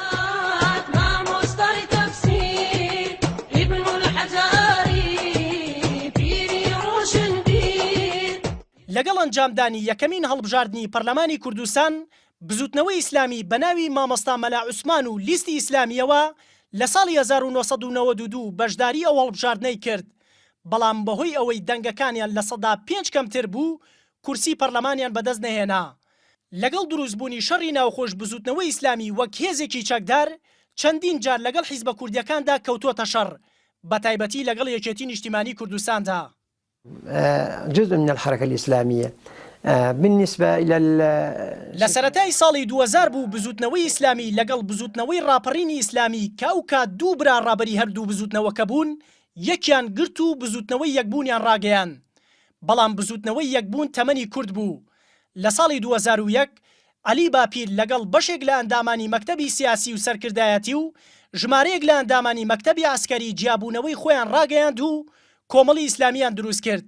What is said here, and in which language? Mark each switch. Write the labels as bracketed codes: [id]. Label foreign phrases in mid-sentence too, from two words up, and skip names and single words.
[ckb] لەگەڵ ئەنجامدانی یەکەمین هەڵبژاردننی پەرلەمانی کوردستان بزوتنەوەی ئیسلامی بە ناوی مامۆستا مەلا عوسمان و لیستی ئیسلامیەوە لە ساڵی 1992 بەشداری ئەو هەڵبژاردنەی کرد، بەڵام بەهۆی ئەوەی دەنگەکانیان لە سەدا 5 کەمتر بوو کورسی پەرلەمانیان بەدەست نەهێنا. لەگەڵ دروستبوونی شەڕی ناوخۆش بزوتنەوەی ئیسلامی وەک هێزێکی چەکدار چەندین جار لەگەڵ حیزبە کوردیەکاندا کەوتووەتە شەڕ، بەتایبەتی لەگەڵ یەکێتی نیشتیمانی کوردستاندا. [ar] جزء من الحركة الإسلامية بالنسبة إلى [ckb] لسرتاي ساڵی 2000 بوو بزوتنەوەی ئیسلامی لەگەڵ بزوتنەوەی ڕاپەڕینی ئیسلامی کە ئەو کات دوو برا ڕابەری هەردوو بزوتنەوەکە بوون یەکیان گرت و بزوتنەوەی یەکبوونیان ڕاگەیان. بەڵام بزوتنەوەی یەکبوون تەمەنی کورد بوو. لە ساڵی 2001 عەلی باپیر لەگەڵ بەشێک لە ئەندامانی مەکتەبی سیاسی و سەرکردایەتی و ژمارەیەک لە ئەندامانی مەکتەبی عەسکەری جیابوونەوەی خۆیان ڕاگەیاند و کۆمەڵی ئیسلامیان دروست کرد.